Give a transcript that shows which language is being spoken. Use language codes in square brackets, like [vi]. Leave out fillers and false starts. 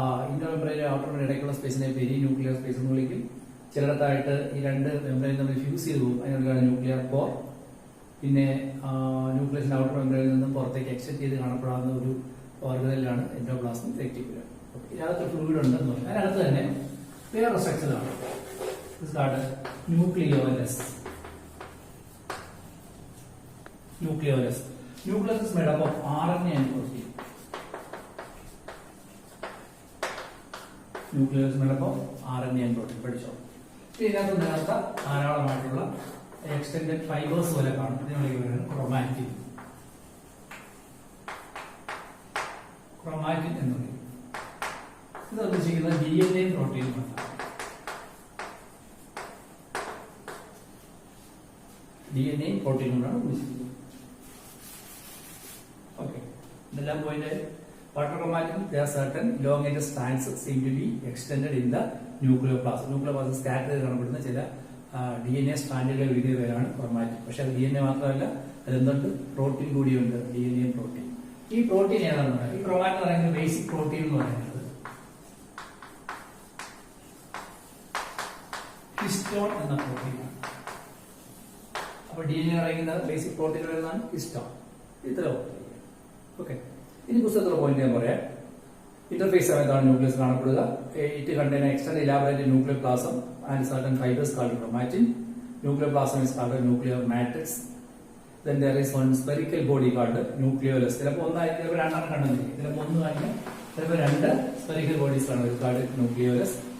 [ml] Inner membrane outer membrane ഇടയ്ക്കുള്ള സ്പേസിനെ peri nuclear space എന്ന് വിളിക്കും. ചിലയിടത്തായിട്ട് ഈ രണ്ട് മെമ്പറൈൻ തമ്മിൽ ഫ്യൂസ് ചെയ്ത് പോകും, അതിനൊക്കെയാണ് ന്യൂക്ലിയർ കോർ. പിന്നെ ന്യൂക്ലിയസിന്റെ ഔട്ടർ മെമ്പറൈനിൽ നിന്നും പുറത്തേക്ക് എക്സ്റ്റെൻഡ് ചെയ്ത് കാണപ്പെടാവുന്ന ഒരു ഓർഗനലാണ് എൻഡോപ്ലാസ്മിക് റെറ്റിക്കുലം. ഇതിനകത്ത് ഫ്ലൂയിഡ് ഉണ്ടെന്ന് പറയും. അതിനകത്ത് തന്നെ വേറെ സ്ട്രക്ചറാണ് nucleolus. [en] Nucleolus is made up of RNA and protein. Nucleus is made up of RNA and protein. [ml] പഠിച്ചോ. ഇതിനകത്ത് നേരത്തെ ധാരാളമായിട്ടുള്ള എക്സ്റ്റെൻഡഡ് ഫൈബേഴ്സ് പോലെ കാണും. ഇതിനുള്ളിൽ ക്രോമാറ്റിൻ. ക്രോമാറ്റിൻ എന്ന് പറയും. ഇത് ഉദ്ദേശിക്കുന്നത് DNA പ്രോട്ടീനുമാണ്. DNA പ്രോട്ടീനുകളാണ് ഉദ്ദേശിക്കുന്നത്. ഓക്കെ, ഇതെല്ലാം point. [en] Water chromatin, there are certain elongated strands seem to be extended in the nucleoplasm. [ml] Nucleoplasm scattered കാണപ്പെടുന്ന ചില DNA സ്ട്രാൻഡുകളെ എഴുതിയ പേരാണ് ക്രോമാറ്റിൻ. പക്ഷെ അത് DNA മാത്രമല്ല, അതെന്തുണ്ട്, പ്രോട്ടീൻ കൂടിയുണ്ട്, DNA പ്രോട്ടീൻ. ഈ പ്രോട്ടീൻ ഏതാണെന്ന് പറയാം. ഈ ക്രോമാറ്റിൻ പറയുന്നത് ബേസിക് പ്രോട്ടീൻ എന്ന് പറയുന്നത് ഹിസ്റ്റോൺ എന്ന പ്രോട്ടീനാണ്. അപ്പൊ DNA പറയുന്നത് ബേസിക് പ്രോട്ടീൻ വരുന്നതാണ് ഹിസ്റ്റോൺ. ഇത്ര ഓക്കെ. ഇനി പുസ്തകത്തിലെ പോയിന്റ് ഞാൻ പറയാം. ഇന്റർഫേസ് സമയത്താണ് nucleus കാണപ്പെടുക. [en] It contain extend elaborated nucleoplasm and certain fibres called chromatin. Nucleoplasm is called a nuclear matrix. Then there is one spherical body called nucleolus. [ml] ചിലപ്പോൾ ഒന്നായിരിക്കും, ചിലപ്പോൾ രണ്ടെണ്ണം കണ്ടെന്നിരിക്കും. ചിലപ്പോൾ ഒന്ന് കാണിക്കും, ചിലപ്പോൾ രണ്ട് സ്ഫെറിക്കൽ ബോഡീസ് ആണ് [en] called nucleolus.